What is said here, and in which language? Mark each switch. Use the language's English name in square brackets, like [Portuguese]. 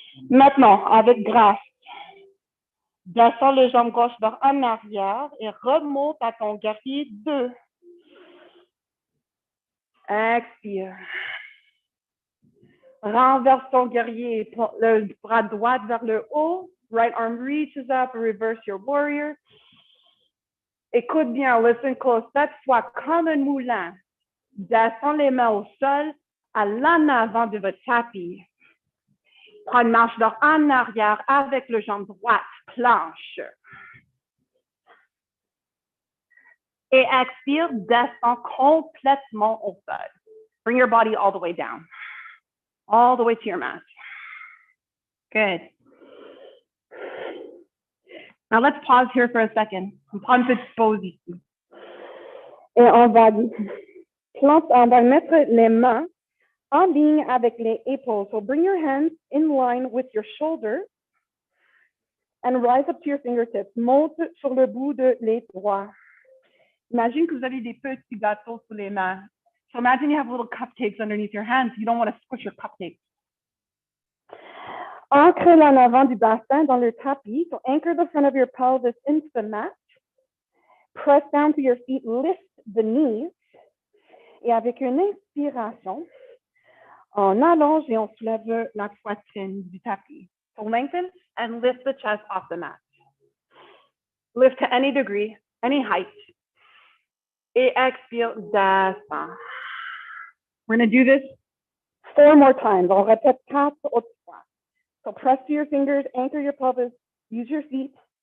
[French] Maintenant, avec grâce, descends le jambe gauche vers en arrière et remonte à ton guerrier 2. Expire. Renverse ton guerrier, le bras droit vers le haut. [English] Right arm reaches up, reverse your warrior. [French] Écoute bien, [English] listen close. [French] Cette fois, comme un moulin, descends les mains au sol à l'en avant de votre tapis. Prends une marche vers en arrière avec le jambe droite, planche. Et expire, descends complètement au sol. [English] Bring your body all the way down. All the way to your mat. Good. Now let's pause here for a second. [French] On prend une petite pause ici. Et on va mettre les mains en ligne avec les épaules. [English] So bring your hands in line with your shoulders and rise up to your fingertips. [French] Monte sur le bout de les doigts. Imagine que vous avez des petits gâteaux sous les mains. [English] So imagine you have little cupcakes underneath your hands. You don't want to squish your cupcakes. [French] Ancre l'en avant du bassin dans le tapis. [English] So anchor the front of your pelvis into the mat. Press down to your feet. Lift the knees. [French] Et avec une inspiration, on allonge et on soulève la poitrine du tapis. [English] So lengthen and lift the chest off the mat. Lift to any degree, any height. [French] Et expire, descend. [English] We're going to do this 4 more times. [French] On répète 4 autres fois. [English] So press to your fingers, anchor your pelvis, use your feet.